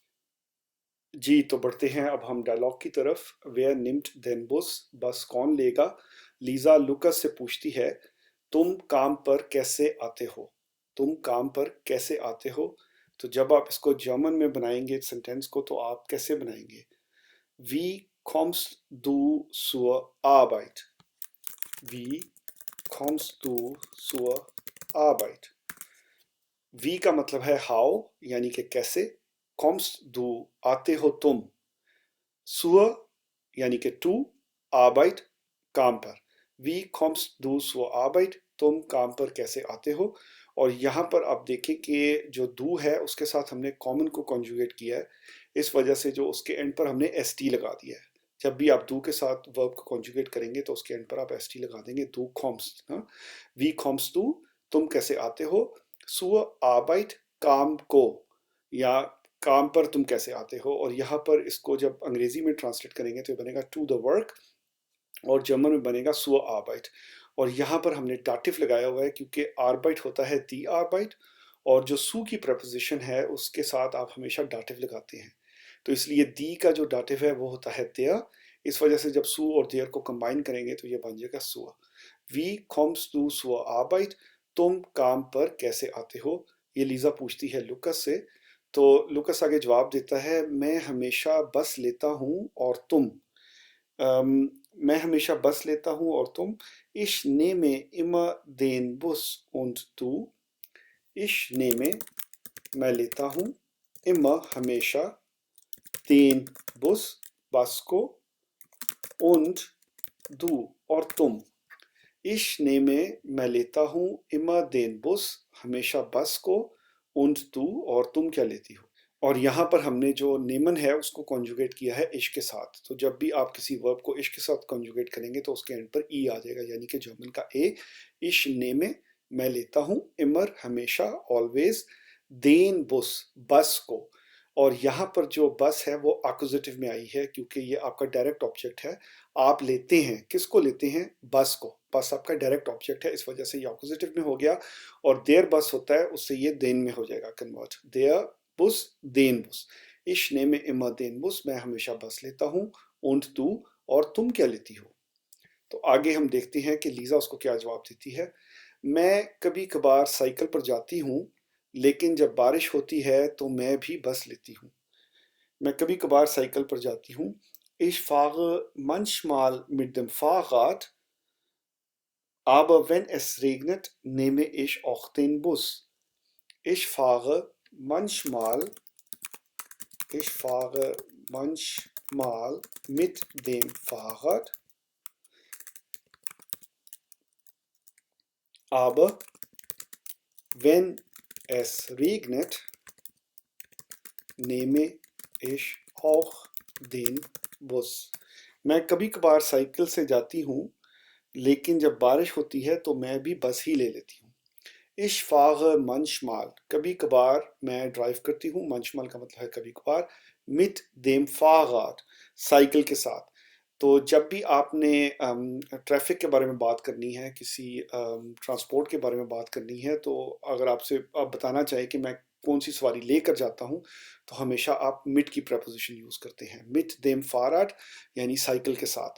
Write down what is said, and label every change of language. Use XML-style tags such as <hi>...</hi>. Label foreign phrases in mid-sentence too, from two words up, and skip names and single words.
<hi>जी, तो बढ़ते हैं अब हम डायलॉग की तरफ।</hi> <de>Wer nimmt den Bus,</de> <hi>बस कौन लेगा। लीजा लुकस से पूछती है, तुम काम पर कैसे आते हो। तुम काम पर कैसे आते हो। तो जब आप इसको जर्मन में बनाएंगे सेंटेंस को तो आप कैसे बनाएंगे।</hi> <de>वी kommst du zur Arbeit। वी kommst du zur Arbeit।</de> <hi>वी का मतलब है हाउ, यानी कि कैसे।</hi> <de>kommst du</de> <hi>आते हो तुम। zur यानी कि टू, आर्बाइट काम पर।</hi> <de>वी kommst du zur Arbeit,</de> <hi>तुम काम पर कैसे आते हो। और यहाँ पर आप देखें कि जो दू है उसके साथ हमने कॉमन को कॉन्जुगेट किया है, इस वजह से जो उसके एंड पर हमने एस टी लगा दिया है। जब भी आप दू के साथ वर्ब को कॉन्जुगेट करेंगे तो उसके एंड पर आप एस टी लगा देंगे,</hi> <de>du kommst. हाँ, वी kommst du,</de> <hi>तुम कैसे आते हो।</hi> <de>zur Arbeit,</de> <hi>काम को या काम पर तुम कैसे आते हो। और यहाँ पर इसको जब अंग्रेजी में ट्रांसलेट करेंगे तो ये बनेगा</hi> <en>to the work</en> <hi>और जर्मन में बनेगा</hi> <de>zur Arbeit.</de> <hi>और यहाँ पर हमने डाटिव लगाया हुआ है क्योंकि आर्बाइट होता है</hi> <de>die Arbeit</de> <hi>और जो सू की प्रपोजिशन है उसके साथ आप हमेशा डाटिव लगाते हैं। तो इसलिए दी का जो डाटिव है वो होता है देयर। इस वजह से जब सू और देयर को कंबाइन करेंगे तो ये बन जाएगा सुअ।</hi> <de>वी kommst du zur Arbeit,</de> <hi>तुम काम पर कैसे आते हो। ये लीजा पूछती है लुकस से। तो लुकस आगे जवाब देता है, मैं हमेशा बस लेता हूँ और तुम। अम, मैं हमेशा बस लेता हूँ और तुम।</hi> <de>Ich nehme immer den Bus und du। Ich nehme</de> <hi>मैं लेता हूँ, immer हमेशा,</hi> <de>den Bus</de> <hi>बस को,</hi> <de>und du</de> <hi>और तुम।</hi> <de>Ich nehme</de> <hi>मैं लेता हूँ,</hi> <de>immer den Bus</de> <hi>हमेशा बस को,</hi> <de>und du</de> <hi>और तुम क्या लेती हो। और यहाँ पर हमने जो नेमन है उसको कॉन्जुगेट किया है इश के साथ। तो जब भी आप किसी वर्ब को इश के साथ कॉन्जुगेट करेंगे तो उसके एंड पर ई आ जाएगा, यानी कि जर्मन का ए।</hi> <de>ich nehme</de> <hi>मैं लेता हूँ, इमर हमेशा, ऑलवेज,</hi> <de>den Bus</de> <hi>बस को। और यहाँ पर जो बस है वो अक्यूजेटिव में आई है क्योंकि ये आपका डायरेक्ट ऑब्जेक्ट है। आप लेते हैं, किसको लेते हैं, बस को। बस आपका डायरेक्ट ऑब्जेक्ट है, इस वजह से ये अक्यूजेटिव में हो गया। और</hi> <de>der Bus</de> <hi>होता है, उससे ये देन में हो जाएगा कन्वर्ट।</hi> <de>der Bus, den Bus. Ich nehme immer den Bus,</de> <hi>मैं हमेशा बस लेता हूँ।</hi> <de>Und du</de> <hi>और तुम क्या लेती हो। तो आगे हम देखते हैं कि लीजा उसको क्या जवाब देती है। मैं कभी कभार साइकिल पर जाती हूँ लेकिन जब बारिश होती है तो मैं भी बस लेती हूँ। मैं कभी कभार साइकिल पर जाती हूँ।</hi> <de>Ich fahre manchmal mit dem Fahrrad, aber wenn es regnet, nehme ich auch den Bus. Ich fahre manchmal Ich fahre manchmal mit dem Fahrrad, aber wenn es regnet, nehme ich auch den Bus।</de> <hi>मैं कभी कभार साइकिल से जाती हूँ लेकिन जब बारिश होती है तो मैं भी बस ही ले लेती हूँ।</hi> <de>Ich fahre manchmal,</de> <hi>कभी कभार मैं ड्राइव करती हूँ, manchmal का मतलब है कभी कभार,</hi> <de>mit dem Fahrrad,</de> <hi>साइकिल के साथ। तो जब भी आपने ट्रैफिक के बारे में बात करनी है, किसी ट्रांसपोर्ट के बारे में बात करनी है, तो अगर आपसे आप बताना चाहें कि मैं कौन सी सवारी लेकर जाता हूँ तो हमेशा आप मिट की प्रपोजिशन यूज़ करते हैं,</hi> <de>mit dem Fahrrad,</de> <hi>यानी साइकिल के साथ।</hi>